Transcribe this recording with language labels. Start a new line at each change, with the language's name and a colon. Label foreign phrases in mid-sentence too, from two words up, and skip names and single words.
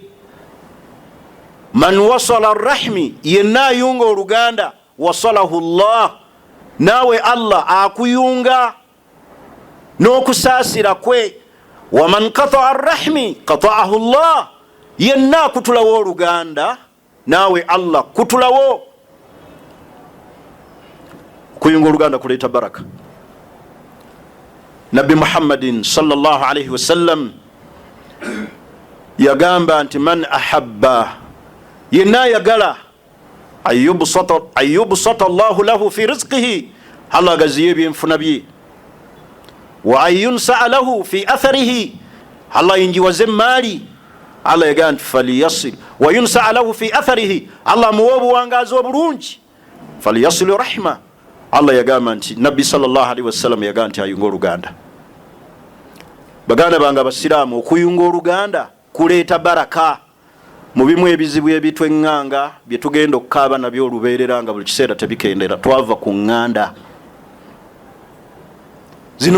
Arabic: من وصل الرحم,
Ganda: yenna ayunga oluganda,
Arabic: وصله الله,
Ganda: naawe Allah akuyunga n'okusaasira kwe.
Arabic: ومن قطع الرحم قطعه الله,
Ganda: yenna akutulawo oluganda, naawe Allah kutulawo. Kuyunga oluganda kuleeta baraka. Nabbi Muhammadin
Arabic: صلى الله عليه وسلم
Ganda: yagamba nti
Arabic: من أحب,
Ganda: yenna yagala,
Arabic: أن يبسط الله له في رزقه,
Ganda: Allah agaziye ebyenfuna bye,
Arabic: وأن ينسأ له في أثره,
Ganda: Allah yinjiwaze emaali. Allah yagamba nti
Arabic: فليصل وينسأ له في أثره,
Ganda: Allah muwe obuwangaazi obulungi,
Arabic: فليصل رحمه.
Ganda: Allah yagamba nti, Nabbi
Arabic: صلى الله عليه وسلم
Ganda: yagamba nti ayunga oluganda. Baganda bange abasiraamu, okuyunga oluganda kuleeta baraka. mu bimu ebizibu ebitweŋŋanga bye tugenda okukaaba nabyo olubeerera nga buli kiseera tebikendera, twava ku ŋŋanda zino.